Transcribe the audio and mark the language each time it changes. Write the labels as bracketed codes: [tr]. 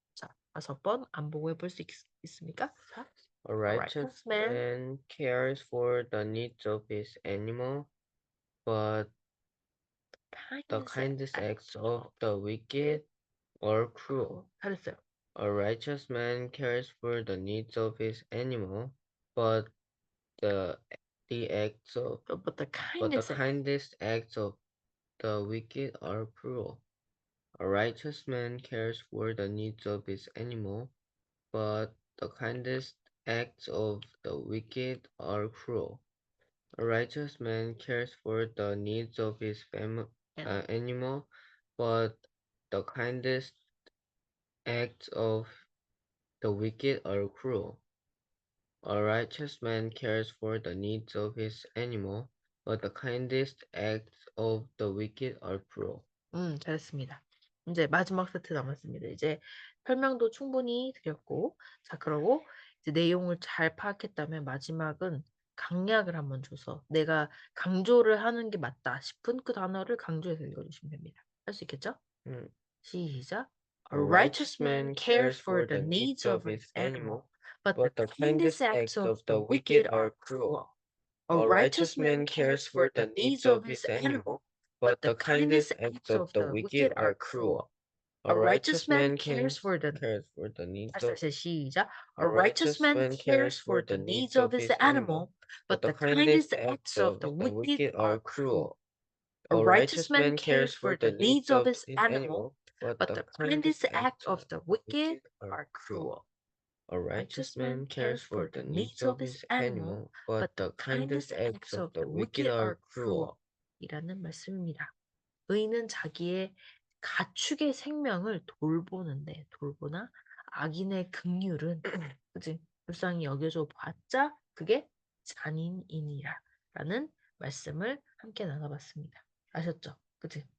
[ko] 자, 5번 안 보고 해볼 수 있습니까? 자, [en] A a righteous righteous man man cares for the needs of his animal, but the kindest acts of the wicked or cruel. [ko] 잘했어요. [en] A righteous man cares for the needs of his animal, but the acts of But the but the kindest kindest acts of the wicked are cruel. A righteous man cares for the needs of his animal, but the kindest acts of the wicked are cruel. A righteous man cares for the needs of his animal, but the kindest acts of the wicked are cruel. A righteous man cares for the needs of his animal, but the kindest acts of the wicked are cruel. [ko] 잘했습니다. 이제 마지막 세트 남았습니다. 이제 설명도 충분히 드렸고, 자, 그러고 이제 내용을 잘 파악했다면 마지막은 강약을 한번 줘서 내가 강조를 하는 게 맞다 싶은 그 단어를 강조해서 읽어주시면 됩니다. 할 수 있겠죠? 음. 시작. [en] A righteous man cares for the needs of his animal, but the kindest acts of the wicked are cruel. A righteous man cares for the needs of his animal, but the kindest acts of the wicked are cruel. A righteous man cares for the needs of [ko] 시작. [en] A righteous man cares for the needs of his animal, but the kindest acts of the wicked are cruel. A righteous man cares for the needs of his animal, but the kindest acts of the wicked are cruel. A righteous man cares for the needs of his animal, but the kindest acts of the wicked are cruel. [ko] 이라는 말씀입니다. 의인은 자기의 가축의 생명을 돌보나 악인의 긍휼은 그지 불쌍히 여겨줘 봤자 그게 잔인이니라 라는 말씀을 함께 나눠봤습니다. 아셨죠? 그치?